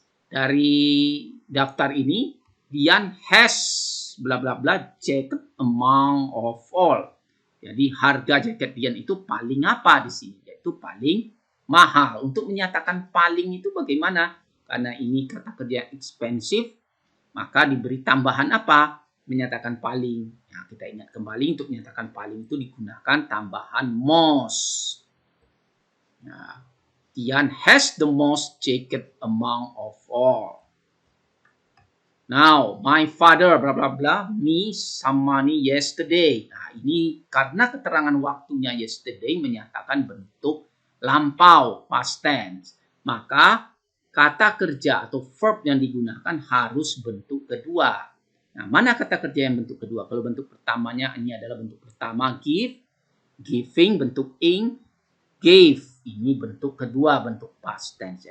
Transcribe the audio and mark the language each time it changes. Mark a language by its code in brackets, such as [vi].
[id] Dari daftar ini, [en] Dian has bla bla bla jacket among of all. [id] Jadi harga jaket Dian itu paling apa di sini? Yaitu paling mahal. Untuk menyatakan paling itu bagaimana? Karena ini kata kerja expensive, maka diberi tambahan apa? Menyatakan paling. Nah, kita ingat kembali untuk menyatakan paling itu digunakan tambahan most. [en] Nah, Dian has the most jacket among of all. Now, my father bla bla bla me some money yesterday. [id] Nah, ini karena keterangan waktunya yesterday menyatakan bentuk lampau, past tense. Maka kata kerja atau verb yang digunakan harus bentuk kedua. Nah, mana kata kerja yang bentuk kedua? Kalau bentuk pertamanya ini adalah bentuk pertama give, giving bentuk ing, gave ini bentuk kedua, bentuk past tense.